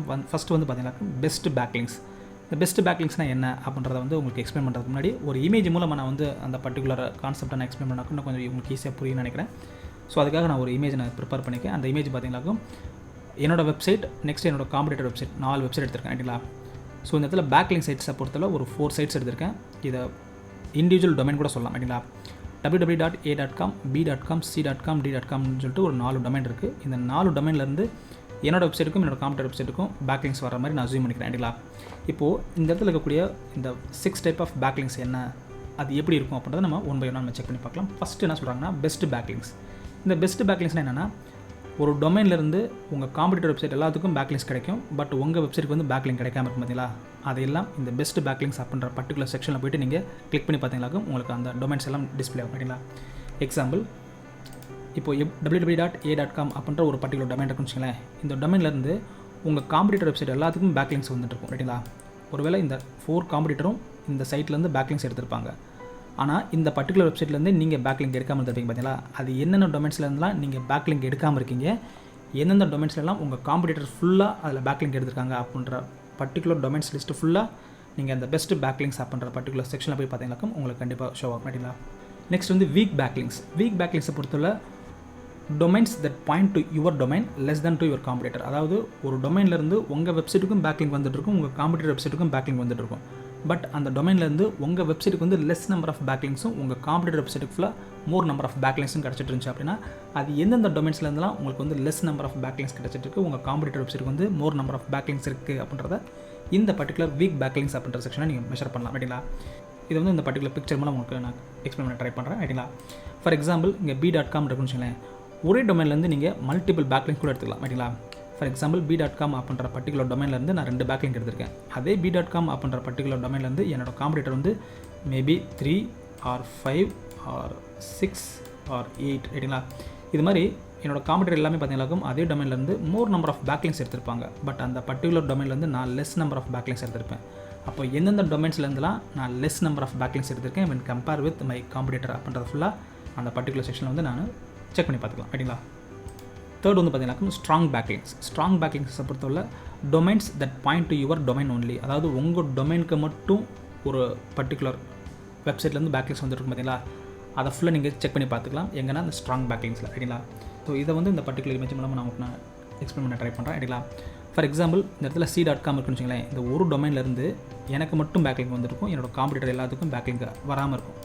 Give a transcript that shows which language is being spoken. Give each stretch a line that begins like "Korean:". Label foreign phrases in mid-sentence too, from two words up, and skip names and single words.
Tamil: ஃபஸ்ட்டு வந்து பார்த்தீங்கன்னா
English: best backlinks.
Tamil: இந்த பெஸ்ட் பேக்லிங்ஸ்னால் என்ன அப்படின்றத வந்து உங்களுக்கு எக்ஸ்பிளைன் பண்ணுறதுக்கு முன்னாடி ஒரு இமேஜ் மூலமாக நான் வந்து அந்த
English: particular concept
Tamil: நான் எக்ஸ்பிளைன் பண்ணாக்கும் இன்னும் கொஞ்சம் உங்களுக்கு ஈஸியாக புரியும்னு நினைக்கிறேன். ஸோ அதுக்காக நான் ஒரு இமேஜ் நான் ப்ரிப்பேர் பண்ணிக்கேன். அந்த இமேஜ் பார்த்தீங்கன்னாக்கும் என்னோட வெப்சைட், நெக்ஸ்ட் என்னோட
English: competitor website,
Tamil: 4 வெப்சைட் எடுத்திருக்கேன், ரைட்டுங்களா? ஸோ இந்த இடத்துல
English: backlink sites
Tamil: பொறுத்தவரை ஒரு 4 சைட்ஸ் எடுத்திருக்கேன். இதை
English: individual domain
Tamil: கூட சொல்லலாம், ரைட்டுங்களா? www.a.com, b.com, c.com, d.comனு சொல்லிட்டு ஒரு 4 டொமைன் இருக்குது. இந்த 4 டொமைன்லேருந்து என்னோட வெப்சைட்டுக்கும் என்னோட
English: competitor website
Tamil: பேக்லிங்ஸ் வர மாதிரி நான் அஸ்யூம் பண்ணிக்கிறேன், ரைட்டுங்களா? இப்போது இந்த இடத்துல இருக்கக்கூடிய இந்த 6
English: type of backlinks
Tamil: என்ன, அது எப்படி இருக்கும் அப்படின்றத நம்ம
English: one by one
Tamil: நம்ம செக் பண்ணி பார்க்கலாம். ஃபஸ்ட்டு என்ன சொல்கிறாங்கன்னா
English: best backlinks.
Tamil: இந்த பெஸ்ட் பேக்லிங்ஸ்னால் என்னென்னா, ஒரு டொமைன்லேருந்து உங்கள்
English: competitor website
Tamil: எல்லாத்துக்கும் பேக்லிங்ஸ் கிடைக்கும், பட் உங்கள் வெப்சைட்டுக்கு வந்து பேக்லிங்க் கிடைக்காம இருக்கும், பார்த்தீங்களா? அதையெல்லாம் இந்த
English: best backlinks
Tamil: அப்படின்ற
English: particular section
Tamil: போய்ட்டு நீங்கள் கிளிக் பண்ணி பார்த்தீங்கன்னாக்கும் உங்களுக்கு அந்த டொமைன்ஸ் எல்லாம் டிஸ்பிளே ஆகும், ரைட்டுங்களா? எக்ஸாம்பிள், இப்போ www.a.com அப்படின்ற ஒரு
English: particular domain
Tamil: இருக்குன்னு வச்சுங்களேன். இந்த டொமைன்லேருந்து உங்கள்
English: competitor website
Tamil: எல்லாத்துக்கும் பேக்லிங்ஸ் வந்துட்டு இருக்கும், ரைட்டுங்களா? ஒருவேளை இந்த 4 காம்படிட்டரும் இந்த சைட்லேருந்து பேக்லிங்ஸ் எடுத்திருப்பாங்க. ஆனால் இந்த
English: particular website
Tamil: நீங்கள் பேக்லிங்க் எடுக்காமல் இருப்பீங்க, பார்த்தீங்களா? அது என்னென்ன டொமைன்ஸ்லேருந்துலாம் நீங்கள் பேக்லிங்க் எடுக்காமல் இருக்கீங்க, எந்தெந்த டொமைன்ஸ்லாம் உங்கள் காம்படிட்டர் ஃபுல்லாக அதில் பேக்லிங்க் எடுத்திருக்காங்க அப்படின்ற
English: particular domains list
Tamil: ஃபுல்லாக நீங்கள் அந்த
English: best backlinks
Tamil: அப்படின்ற
English: particular section
Tamil: போய் பார்த்தீங்கன்னாக்கும் உங்களுக்கு கண்டிப்பாக ஷோ ஆகும், ரைட்டுங்களா? நெக்ஸ்ட் வந்து
English: weak backlinks. weak backlinks
Tamil: பொறுத்தவரை
English: domains that point to your domain less than to your competitor.
Tamil: அதாவது ஒரு டொமைன்லேருந்து உங்கள் வெப்சைட்டுக்கும் பேக்லிங்க் வந்துட்டுருக்கும், உங்கள்
English: competitor website
Tamil: பேக்லிங்க் வந்துட்டுருக்கும். பட் அந்த டொமைன்லேருந்து உங்கள் வெப்சைட்டுக்கு வந்து
English: less number of backlinks
Tamil: உங்கள்
English: competitor website
Tamil: ஃபுல்லாக
English: more number of backlinks
Tamil: கிடச்சிட்டு இருந்துச்சு அப்படின்னா, அது எந்தெந்த டொமைன்ஸ்லேருந்துலாம் உங்களுக்கு வந்து
English: less number of backlinks
Tamil: கிடச்சிட்டு இருக்குது, உங்கள்
English: competitor website
Tamil: வந்து
English: more number of backlinks
Tamil: இருக்குது அப்படின்றத இந்த
English: particular weak backlinks
Tamil: அப்படின்ற செக்ஷனை நீங்கள் மெஷர் பண்ணலாம், ரைட்டுங்களா? இது வந்து இந்த
English: particular picture
Tamil: மூலம் உங்களுக்கு நான் எக்ஸ்பிளைன் பண்ண ட்ரை பண்ணுறேன், ரைட்டுங்களா?
English: for example,
Tamil: இங்கே b.com இருக்குன்னு வச்சுங்களேன். ஒரே டொமைன்லேருந்து நீங்கள்
English: multiple backlink
Tamil: கூட எடுத்துக்கலாம், ரைட்டுங்களா?
English: for example,
Tamil: b.com அப்படின்ற
English: particular domain
Tamil: நான் 2 பேக்லிங்க் எடுத்திருக்கேன். அதே b.com அப்படின்ற
English: particular domain
Tamil: என்னோட காம்படிட்டர் வந்து
English: maybe 3 or 5 or 6 or 8,
Tamil: ரைட்டுங்களா? இது மாதிரி என்னோட காம்படிட்டர் எல்லாமே பார்த்தீங்கன்னாக்கும் அதே டொமைன்லேருந்து
English: more number of backlinks
Tamil: எடுத்திருப்பாங்க. பட் அந்த
English: particular domain
Tamil: நான்
English: less number of backlinks
Tamil: எடுத்திருப்பேன். அப்போ எந்தெந்த டொமைன்ஸ்லேருந்துலாம் நான்
English: less number of backlinks
Tamil: எடுத்திருக்கேன்
English: when compare with my competitor
Tamil: அப்படின்றது ஃபுல்லாக அந்த
English: particular section
Tamil: வந்து நான் செக் பண்ணி பார்த்துக்கலாம், ரைட்டுங்களா? தேர்ட் வந்து பார்த்தீங்கன்னா
English: strong backlinks. strong backlinks
Tamil: பொறுத்தவரை
English: domains that point to your domain only.
Tamil: அதாவது உங்கள் டொமைனுக்கு மட்டும் ஒரு
English: particular website
Tamil: பேக்லிங்ஸ் வந்துருக்கும், பார்த்தீங்களா? அதை ஃபுல்லாக நீங்கள் செக் பண்ணி பார்த்துக்கலாம் எங்கன்னா அந்த
English: strong backlinks,
Tamil: ரைட்டுங்களா? ஸோ இதை வந்து இந்த
English: particular image
Tamil: மூலமாக நான் எக்ஸ்பிளைன் பண்ண ட்ரை பண்ணுறேன், ரைட்டுங்களா?
English: for example,
Tamil: இந்த இடத்துல c.com இருக்குன்னு வச்சுங்களேன். இந்த ஒரு டொமைன்லேருந்து எனக்கு மட்டும் பேக்லிங்க் வந்துருக்கும், என்னோட காம்படிட்டர் எல்லாத்துக்கும் பேக்லிங்க் வராமல் இருக்கும்.